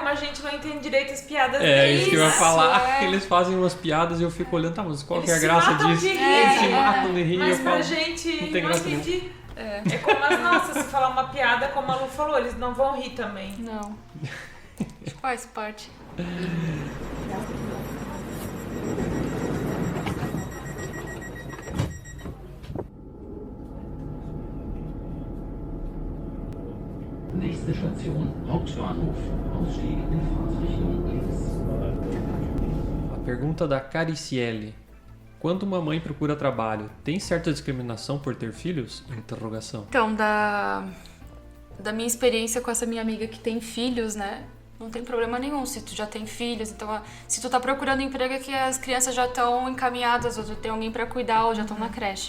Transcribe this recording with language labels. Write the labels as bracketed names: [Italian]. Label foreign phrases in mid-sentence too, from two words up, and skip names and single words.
[Portuguese] como a gente não entende direito as piadas Isso que eu ia falar. é. Eles fazem umas piadas e eu fico olhando, tá, mas qual que é a Eles se graça matam disso? de rir, Eles se matam de rir. Mas eu pra falo, gente não tem não graça entendi. É como as nossas, se falar uma piada, como a Lu falou, eles não vão rir também. Não. Faz parte. [German] Nächste Station, Hauptbahnhof. Ausstieg in Fahrtrichtung links. [Portuguese] A pergunta da Cariciele. Quando uma mãe procura trabalho, tem certa discriminação por ter filhos? Interrogação. Então, da minha experiência com essa minha amiga que tem filhos, né? Não tem problema nenhum se tu já tem filhos. Então, se tu tá procurando emprego é que as crianças já estão encaminhadas, ou tu tem alguém para cuidar, ou já estão na creche.